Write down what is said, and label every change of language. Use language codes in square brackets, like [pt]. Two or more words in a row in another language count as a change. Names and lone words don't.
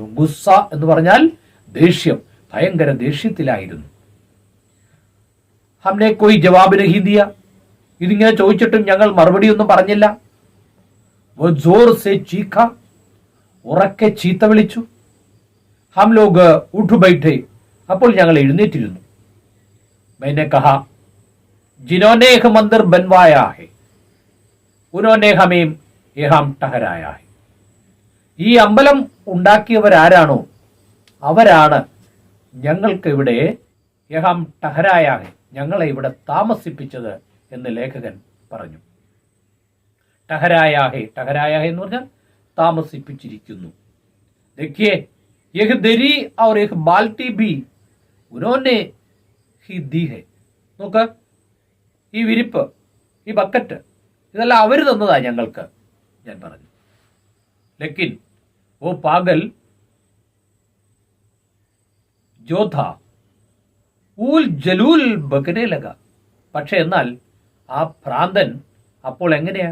[ml] ഗുസ്സ എന്ന് പറഞ്ഞാൽ ദേഷ്യം, ഭയങ്കര ദേഷ്യത്തിലായിരുന്നു. [hi] हमने कोई जवाब नहीं दिया, [ml] ഇതിങ്ങനെ ചോദിച്ചിട്ടും ഞങ്ങൾ മറുപടി ഒന്നും പറഞ്ഞില്ല. [hi] ज़ोर से चीखा, [ml] ഉറക്കെ ചീത്ത വിളിച്ചു. [hi] हम लोग उठ बैठे, [ml] അപ്പോൾ ഞങ്ങൾ എഴുന്നേറ്റിരുന്നു. [hi] मैंने कहा जिन्होंने एक मंदिर बनवाया है उन्होंने हमें यहाँ ठहराया है. [ml] ഈ അമ്പലം ഉണ്ടാക്കിയവരാരാണോ അവരാണ് ഞങ്ങൾക്ക് ഇവിടെ [hi] यहाँ ठहराया है, [ml] ഞങ്ങളെ ഇവിടെ താമസിപ്പിച്ചത് എന്ന് ലേഖകൻ പറഞ്ഞു. [hi] ठहराया है, ठहराया है [ml] എന്ന് പറഞ്ഞാൽ താമസിപ്പിച്ചിരിക്കുന്നു. [hi] देखिए यह दरी और एक बाल्टी भी उन्होंने ही दी है. [ml] നോക്ക്, ഈ വിരിപ്പ്, ഈ ബക്കറ്റ്, ഇതെല്ലാം അവർ തന്നതാ ഞങ്ങൾക്ക്, ഞാൻ പറഞ്ഞു. [hi] लेकिन वो पागल जोधा ऊल जलूल बकने लगा, [ml] പക്ഷെ എന്നാൽ ആ ഭ്രാന്തൻ അപ്പോൾ എങ്ങനെയാ?